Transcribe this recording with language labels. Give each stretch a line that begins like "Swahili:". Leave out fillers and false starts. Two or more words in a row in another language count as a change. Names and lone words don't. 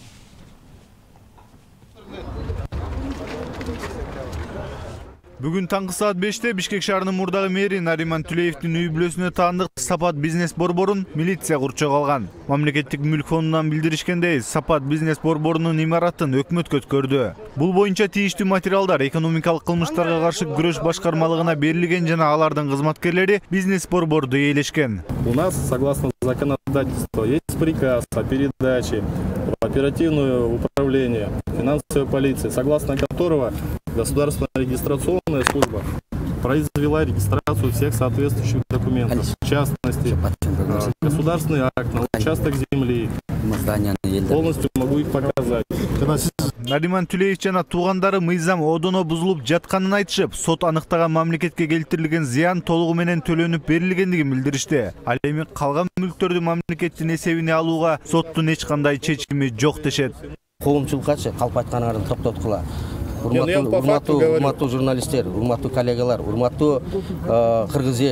Kyrgyz: Бүгүн таңкы саат 5-те Бишкек шаарынын мурдагы мэри Нариман Түлеевдин үй бүлөсүнө таандык Сапат бизнес борборун милиция курчок алган. Мамлекеттик мүлк фондунан билдиришкендей, Сапат бизнес борборунун имаратын өкмөткө өткөрдү. Бул боюнча тийиштүү материалдар экономикалык кылмыштарга каршы күрөш башкармалыгына берилген жана алардын кызматкерлери бизнес борборду ээлешкен.
Russian: У нас, согласно законодательству, есть приказ о передаче в оперативное управление финансовой полиции, согласно которого Государственная регистрационная служба произвела регистрацию всех соответствующих документов. В частности, государственный акт на участок земли. Полностью могу их показать.
Kyrgyz: Нариман Түлеев жана туугандары мыйзам одоно бузулуп жатканын айтышып, сот аныктаган мамлекетке келтирилген зыян толугу менен төлөнүп берилгендигин билдиришти. Ал эми калган мүлктөрдү мамлекеттин эсебине алууга соттун эч кандай чечими жок дешет. Коомчулукка калп айтканыңарды токтоткула. Урматтуу журналисттер, урматтуу коллегалар, урматтуу кыргыз эл.